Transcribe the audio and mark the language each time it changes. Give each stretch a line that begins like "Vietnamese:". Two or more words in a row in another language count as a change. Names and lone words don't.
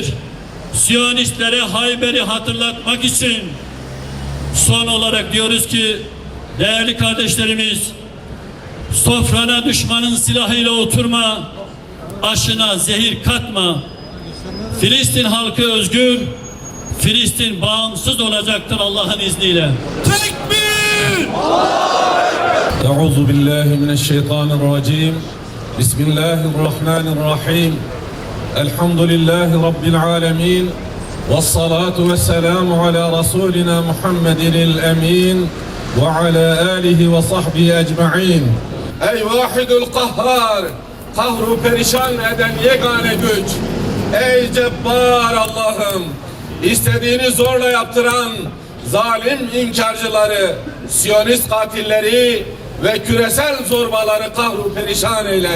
Turkish: Siyonistlere Hayber'i hatırlatmak için son olarak diyoruz ki değerli kardeşlerimiz, sofrana düşmanın silahıyla oturma, aşına zehir katma. Filistin halkı özgür, Filistin bağımsız olacaktır Allah'ın izniyle. Tekbir!
Arabic: أعوذ بالله من الشيطان الرجيم. بسم الله الرحمن الرحيم. الحمد لله رب العالمين. والصلاة والسلام على رسولنا محمد الأمين وعلى آله وصحبه أجمعين.
Turkish: Ey
Arabic: الواحد القهار,
Turkish: kahru perişan eden yegane güç. Ey cebbar Allah'ım, istediğini zorla yaptıran zalim inkarcıları, Siyonist katilleri ve küresel zorbaları kahru perişan eyle.